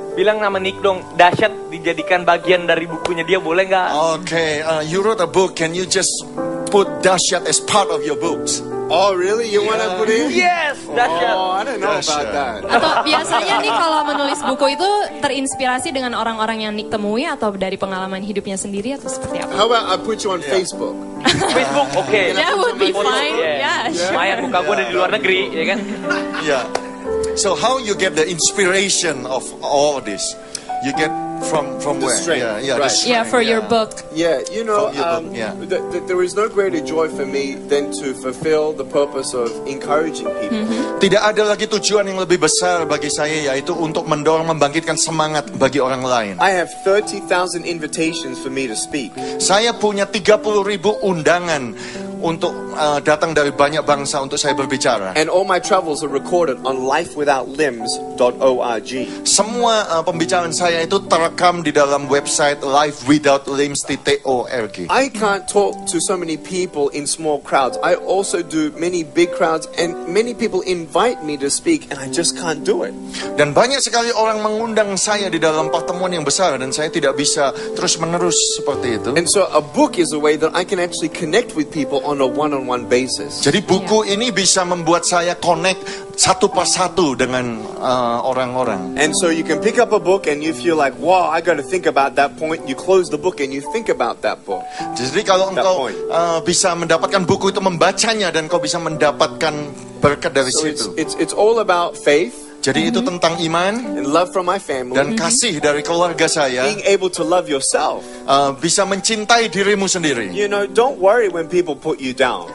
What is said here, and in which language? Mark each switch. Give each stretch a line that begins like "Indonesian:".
Indonesian: Bilang nama Nick dong, dahsyat dijadikan bagian dari bukunya dia, boleh nggak?
English: Okay, you wrote a book. Can you just put Dahsyat as part of your books? Oh, really? You want to put it? Yes, dahsyat. Oh, I don't know
Indonesian: Dahsyat.
English: about that.
Indonesian: Atau biasanya nih kalau menulis buku itu terinspirasi dengan orang-orang yang Nick temui atau dari pengalaman hidupnya sendiri atau seperti apa?
English: How about I put you on Facebook?
Indonesian: Facebook, oke.
English: That would be fine. Yeah. Yeah, sure.
Indonesian: Lumayan muka gue ada di luar negeri, ya kan?
English: Yeah. So how you get the inspiration of all this? You get from The where? strength, Yeah, right. the strength, Yeah, for your book. Yeah, you know, From your book, yeah. there is no greater joy for me than to fulfill the purpose of encouraging people.
Indonesian: Tidak ada lagi tujuan yang lebih besar bagi saya, yaitu untuk mendorong, membangkitkan semangat bagi orang lain.
English: I have 30,000 invitations for me to speak.
Indonesian: Saya punya 30.000 undangan untuk datang dari banyak bangsa untuk saya berbicara.
English: And all my travels are recorded on lifewithoutlimbs.org.
Indonesian: Semua pembicaraan saya itu terekam di dalam website lifewithoutlimbs.org.
English: I can't talk to so many people in small crowds. I also do many big crowds, and many people invite me to speak, and I just can't do it.
Indonesian: Dan banyak sekali orang mengundang saya di dalam pertemuan yang besar, dan saya tidak bisa terus-menerus seperti itu.
English: And so a book is a way that I can actually connect with people on a one-on-one basis.
Indonesian: Jadi buku ini bisa membuat saya connect satu persatu dengan orang-orang.
English: And so you can pick up a book and you feel like, wow, I got to think about that point. You close the book and you think about that book.
Indonesian: Jadi kalau engkau
English: point.
Indonesian: bisa mendapatkan buku itu, membacanya, dan kau bisa mendapatkan berkat dari
English: So
Indonesian: situ.
English: it's all about faith
Indonesian: Jadi itu tentang iman
English: and love from my family.
Indonesian: dan kasih dari keluarga saya.
English: Being able to love yourself.
Indonesian: Bisa mencintai dirimu sendiri.
English: You know, don't worry when people put you down.